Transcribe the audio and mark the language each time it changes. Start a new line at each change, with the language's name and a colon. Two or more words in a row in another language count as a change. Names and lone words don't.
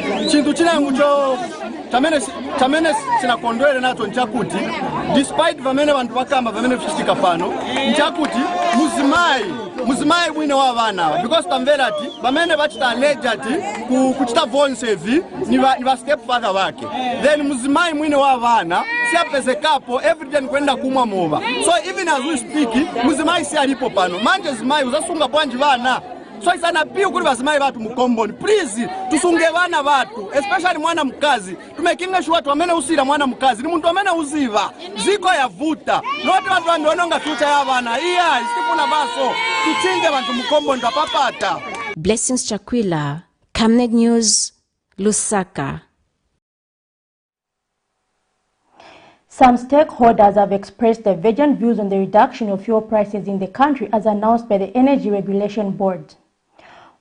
Nyanja: Despite vamene vantu vakamba vamene kuchitika pano nchakuti muzimai bwino wa vana because tamverati vamene vachita allegati kuchita vonsevi ni va stepfather wake then muzimai mwine wa vana siapezekapo everyday kwenda kumwa mova
English: so even as we speak
Nyanja: muzimai si alipo pano manje zimai uzasunga bwanji vana so isana pia kuri vazimai vatu mukomboni please tusunge vana vatu especially mwana mkazi tumekinga sure watu amene usira mwana mkazi ni muntu amene uziva ziko yavuta note vantu vandononga future ya vana iya isifuna baso tuchinge vantu mukomboni tapapata.
English: Blessings Chakwila, Camnet News, Lusaka. Some stakeholders have expressed divergent views on the reduction of fuel prices in the country as announced by the Energy Regulation Board.